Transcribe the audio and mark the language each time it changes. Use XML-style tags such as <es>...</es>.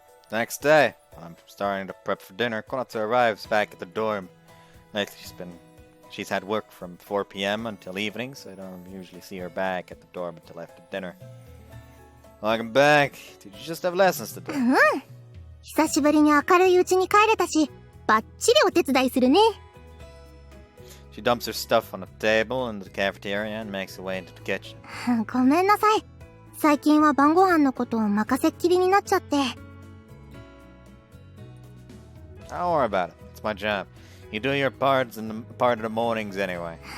<en>Next day, I'm starting to prep for dinner. Konatsu arrives back at the dorm. She's had work from 4 p.m. until evening, so I don't usually see her back at the dorm until after dinner. Welcome back. Did you just have lessons today?</en> <ja>久しぶりに明るいうちに帰れたし、バッチリお手伝いするね。</ja> <en>She dumps her stuff on a table in the cafeteria and makes her way into the kitchen.</en> <ja>ごめんなさい。最近は晩ご飯のことを任せっきりになっちゃって。</ja> <en>Don't worry about it. It's my job. You do your parts in the part of the mornings anyway.</en>